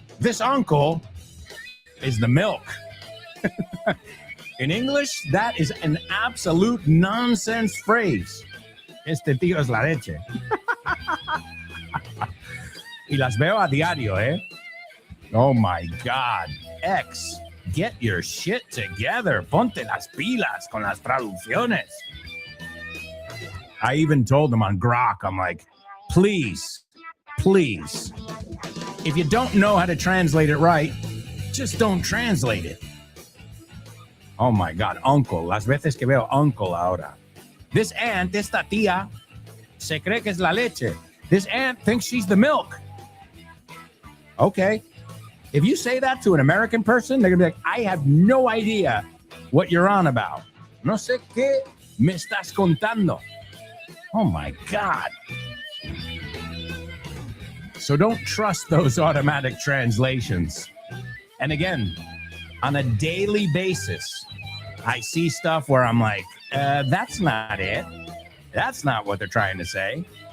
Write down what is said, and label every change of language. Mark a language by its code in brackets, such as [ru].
[en] This uncle is the milk. In English, that is an absolute nonsense phrase. [es] Este tío es la leche. Y las veo a diario, ¿eh? [en] Oh my God. X, get your shit together. [es] Ponte las pilas con las traducciones. [en] I even told them on Grok, I'm like, please, if you don't know how to translate it right, just don't translate it. Oh my God, uncle. [es] Las veces que veo uncle ahora. [en] This aunt, [es] esta tía, se cree que es la leche. [en] This aunt thinks she's the milk. Okay. If you say that to an American person, they're going to be like, I have no idea what you're on about. [es] No sé qué me estás contando. [en] Oh my God. So don't trust those automatic translations. And again, on a daily basis, I see stuff where I'm like, that's not it. That's not what they're trying to say.